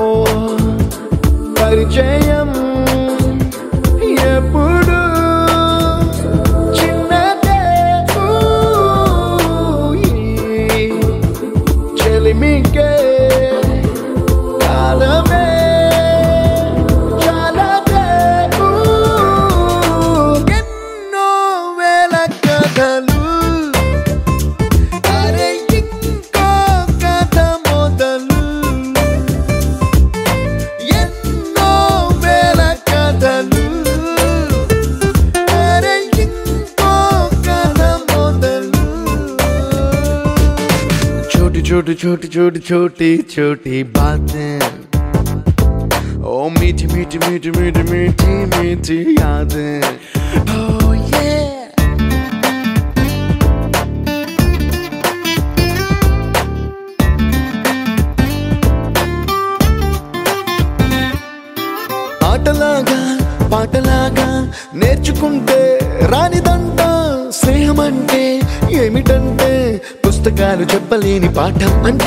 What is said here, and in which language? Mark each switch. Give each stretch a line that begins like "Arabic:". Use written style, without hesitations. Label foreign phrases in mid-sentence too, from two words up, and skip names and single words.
Telugu: परिचयम ఎప్పుడు చెలిమికే కాలమే చాలదే ఎన్నో వేల కథలు అరే ఇంకో కథ మొదలు ఎన్నో వేల కథలు అరే ఇంకో కథ మొదలు
Hindi: छोटी छोटी छोटी छोटी छोटी बातें ओ मीठी मीठी मीठी मीठी मीठी मीठी यादें
English: oh yeah
Telugu: ఆటలాగా పాటలాగా నేర్చుకుంటే రానిదంట స్నేహమంటే ఏమిటంటే పుస్తకాలు చెప్పలేని పాఠం అంట